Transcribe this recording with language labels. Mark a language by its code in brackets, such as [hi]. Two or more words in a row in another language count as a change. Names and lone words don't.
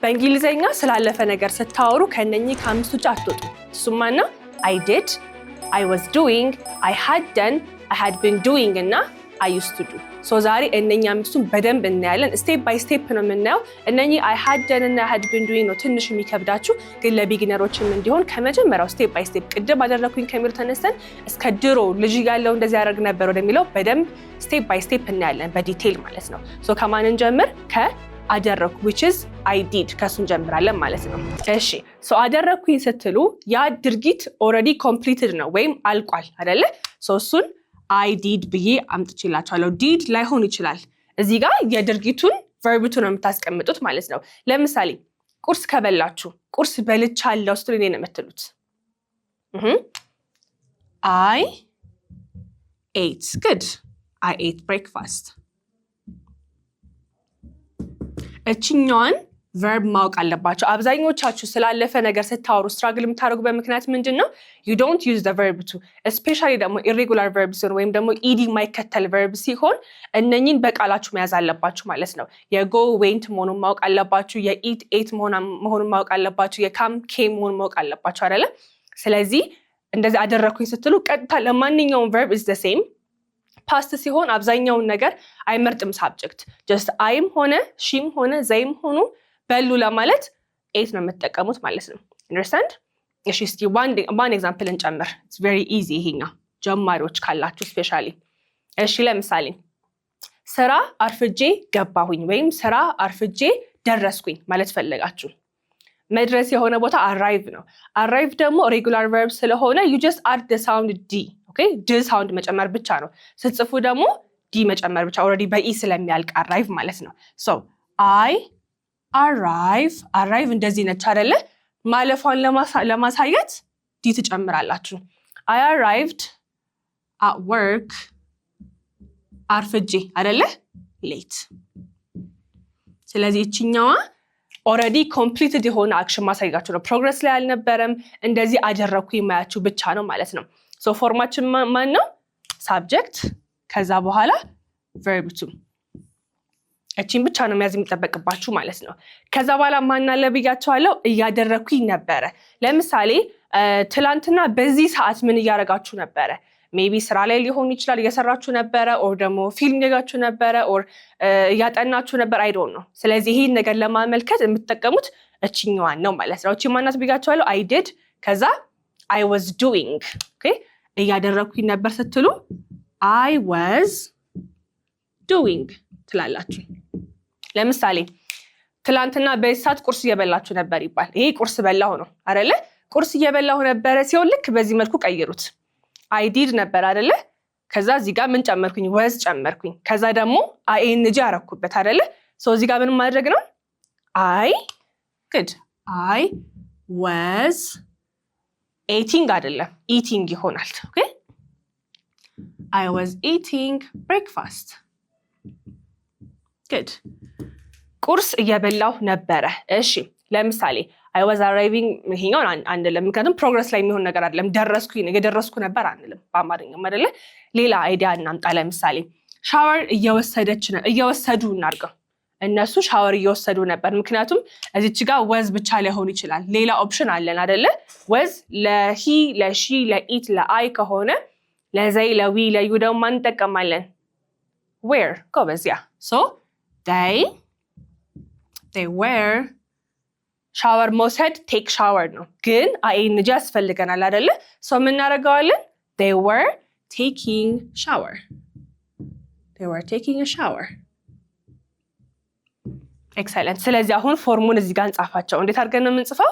[am] በእንግሊዘኛ ስላለፈ ነገር ስታወሩ ከነኚህ ከአምስቱ ውጭ አትወጡ። እሱማና [en] I did, I was doing, I had done, I had been doing እና I used to do. [am] ዛሬ እነኚህ አምስቱን በደንብ እናያለን። [en] step by step [am] ነው የምናየው። እነኚህ [en] I had done [am] እና [en] I had been doing [am] ነው ትንሽ የሚከብዳችሁ፣ ግን ለቢጊነሮችም እንዲሆን ከመጀመሪያው [en] step by step [am] ቅድም አደረኩኝ ከሚሉ ተነስተን እስከ ድሮ ልጅ ያለው እንደዚህ ያደርግ ነበር ወደሚለው በደንብ [en] step by step [am] እናያለን በዲቴል ማለት ነው። ከማን እንጀምር? አደረኩ [en] which is I did [am] ከሱን ጀምራለን ማለት ነው። እሺ አደረኩኝ ስትሉ ያ ድርጊት [en] already completed [am] ነው ወይም አልቋል አይደለ? እሱን [en] I did [am] ብዬ አምጥቼላችኋለሁ። did ላይሆን ይችላል። እዚህ ጋር የድርጊቱን ቨርብቱን ነው የምታስቀምጡት ማለት ነው። ለምሳሌ ቁርስ ከበላችሁ ቁርስ በልቻለሁ ስትሉ እኔ ነው የምትሉት። [en] I ate. Good. I ate breakfast. [am] እቺኛውን ቨርብ ማወቅ አለባችሁ። አብዛኞቻችሁ ስላለፈ ነገር ስታወሩ ስትራግል የምታደርጉበት ምክንያት ምንድነው? [en] you don't use the verb to, especially [am] ደግሞ [en] irregular verbs [am] ወይም ደግሞ ed የማይከተል verb ሲሆን እነኚህን በቃላችሁ መያዝ አለባችሁ ማለት ነው። የ [en] go went [am] መሆኑን ማወቅ አለባችሁ፣ የ [en] eat ate [am] መሆኑን ማወቅ አለባችሁ፣ የ [en] come came [am] መሆኑን ማወቅ አለባችሁ አይደለ? ስለዚህ እንደዚህ አደረኩኝ ስትሉ ቀጥታ ለማንኛውም [en] verb is the same። [am] ፓስት ሲሆን አብዛኛውን ነገር አይመርጥም ሳብጀክት። just አይም ሆነ ሺም ሆነ ዘይም ሆኑ በሉ ለማለት ኤት ነው የምትጠቀሙት ማለት ነው። understand? እሺ እስቲ [en] one example [am] እንጨምር። [en] it's very easy [am] ይሄኛው ጀማሪዎች ካላችሁ ስፔሻሊ። እሺ ለምሳሌ ስራ አርፍጄ ገባሁኝ ወይም ስራ አርፍጄ ደረስኩኝ ማለት ፈለጋችሁ። መድረስ የሆነ ቦታ arrive ነው። arrive ደግሞ [en] regular verb [am] ስለሆነ [en] you just add the sound d. okay? d sound [am] መጨመር ብቻ ነው። ስትጽፉ ደግሞ d መጨመር ብቻ already በኢ ስለሚያልቅ arrive ማለት ነው። [en] I arrive [am] እንደዚህ ነች አይደለ? ማለፏን ለማሳየት ዲ ትጨምራላችሁ። [en] I arrived at work [am] አርፍጄ አይደለ? late። ስለዚህ እቺኛዋ [en] already completed [am] የሆነ አክሽን ማሳየጋችሁ ነው። ፕሮግረስ ላይ አልነበረም፣ እንደዚህ አደረኩኝ ማያችሁ ብቻ ነው ማለት ነው። ፎርማችን ማን ነው? ሳብጀክት ከዛ በኋላ [en] verb to። [am] እቺን ብቻ ነው መያዝ የሚጠበቅባችሁ ማለት ነው። ከዛ በኋላ ማን አለ ብያችኋለሁ? እያደረኩኝ ነበረ። ለምሳሌ ትላንትና በዚህ ሰዓት ምን እያደረጋችሁ ነበረ? ሜቢ ስራ ላይ ሊሆን ይችላል፣ እየሰራችሁ ነበረ፣ ኦር ደግሞ ፊልም እያያችሁ ነበረ፣ ኦር እያጠናችሁ ነበር። [en] I don't know። [am] ስለዚህ ይሄን ነገር ለማመልከት የምትጠቀሙት እቺኛዋን ነው ማለት ነው። እቺ ማናት ብያችኋለሁ? [en] I did [am] ከዛ [en] I was doing። [am] ኦኬ እያደረኩኝ ነበር ስትሉ [en] I was doing [am] ትላላችሁ። ለምሳሌ ትላንትና በዚህ ሰዓት ቁርስ እየበላችሁ ነበር ይባል። ይሄ ቁርስ በላሁ ነው አይደለ? ቁርስ እየበላሁ ነበረ ሲሆን ልክ በዚህ መልኩ ቀይሩት። [en] I did [am] ነበር አይደለ? ከዛ እዚህ ጋር ምን ጨመርኩኝ? was ጨመርኩኝ። ከዛ ደግሞ ing አረኩበት አይደለ? እዚህ ጋር ምን ማድረግ ነው? [en] I was eating አይደለም eating ይሆናል። ኦኬ I was eating breakfast. [am] good ቁርስ እየበላሁ ነበረ። እሺ ለምሳሌ [en] I was arriving [am] ይሄኛውን አንልም፣ ምክንያቱም ፕሮግረስ ላይ የሚሆን ነገር አይደለም። እየደረስኩ ነበር አንልም በአማርኛም አይደለ? ሌላ አይዲያ እናምጣ። ለምሳሌ ሻወር እየወሰዱ እናድርገው። እነሱ ሻወር እየወሰዱ ነበር፣ ምክንያቱም እዚች ጋር ወዝ ብቻ ላይሆን ይችላል። ሌላ ኦፕሽን አለን አይደለ? ወዝ ለሂ ለሺ ለኢት ለአይ ከሆነ ለዘይ ለዊ ለዩ ደግሞ ማን እንጠቀማለን? where ጎበዝ። ያ [en] they were [am] ሻወር መውሰድ [en] take shower [am] ነው፣ ግን ing ያስፈልገናል አይደለ? ምን እናደርገዋለን? [en] they were taking a shower። [am] ኤክሰለንት። ስለዚህ አሁን ፎርሙን እዚህ ጋር እንጻፋቸው። እንዴት አድርገን ነው የምንጽፈው?